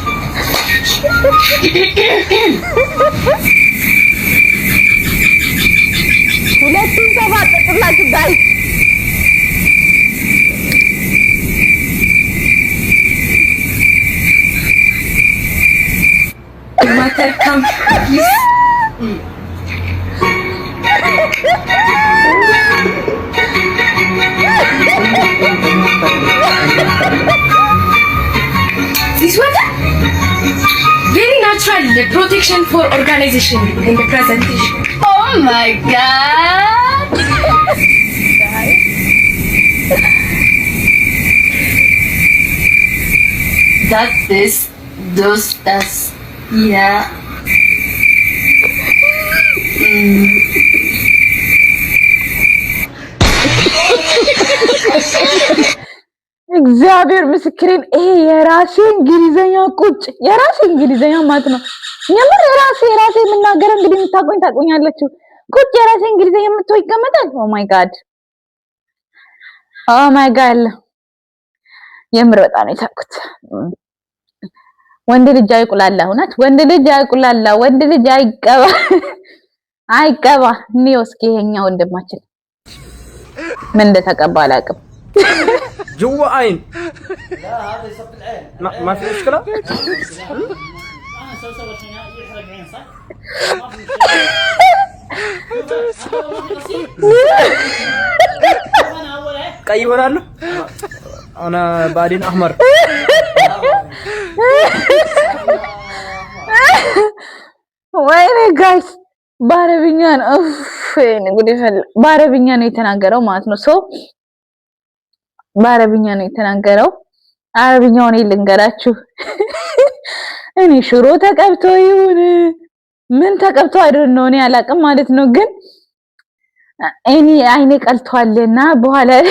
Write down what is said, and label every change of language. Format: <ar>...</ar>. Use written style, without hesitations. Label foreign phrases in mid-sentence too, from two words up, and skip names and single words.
<am>ሁለቱም ተባጠጥላችሁ ጋይስ</am> <en>ማተርከም This one very natural protection for organization in the presentation. Oh my god. That's yeah.</en> <am>እግዚአብሔር ምስክሬን ይሄ የራሴ እንግሊዘኛ ቁጭ የራሴ እንግሊዘኛ ማለት ነው። የምር የራሴ የምናገረው እንግዲህ ታቆኛላችሁ። ቁጭ የራሴ እንግሊዘኛ የምትወይ ይቀመጣል። ኦ</am> <en>my god</en> <am>የምር በጣም ነው የሳኩት። ወንድ ልጅ አይቁላላ እውነት ወንድ ልጅ አይቁላላ ወንድ ልጅ አይቀባ ነው። እስኪ ይሄኛ ወንድማችን ምን እንደተቀባ አላውቅም።</am> <ar>جوا عين لا هذا يصب العين ما في مشكله انا سوى شيء يحرق عين صح ما في مشكله انا اول</ar> <am>ቀይ ይሆናሉ</am> <ar>انا بعدين احمر</ar> <am>ወይኔ ጋይስ በአረብኛ ነው በአረብኛ ነው የተናገረው ማለት ነው። ሶ በአረብኛ ነው የተናገረው። አረብኛውን ልንገራችሁ። እኔ ሽሮ ተቀብቶ ይሁን ምን ተቀብቶ አይደለም እኔ አላቅም ማለት ነው። ግን እኔ አይኔ ቀልቷልና በኋላ</am>